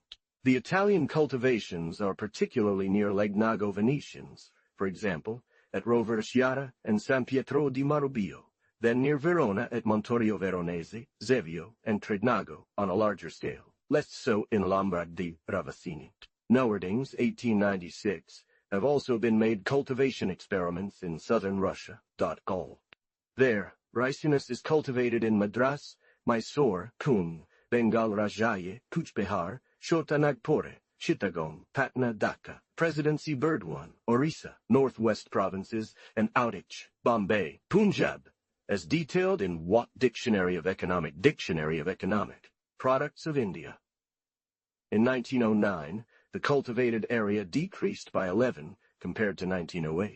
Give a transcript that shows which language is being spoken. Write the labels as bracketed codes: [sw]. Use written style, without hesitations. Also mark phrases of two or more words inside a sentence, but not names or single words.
[en] The Italian cultivations are particularly near Legnago Venetians, for example, at Roverschiara and San Pietro di Marubio, then near Verona at Montorio Veronese, Zevio, and Trednago on a larger scale, less so in Lombardy, Ravazzini. Nowerdings, 1896, have also been made cultivation experiments in southern Russia. Gall. There, Ricinus is cultivated in Madras, Mysore, Kun, Bengal Rajaye, Kuch Bihar, Chota Nagpore, Chittagong, Patna, Dhaka, Presidency Burdwan, Orissa, Northwest Provinces, and Oudich, Bombay, Punjab, as detailed in Watt Dictionary of Economic Products of India. In 1909, the cultivated area decreased by 11 compared to 1908.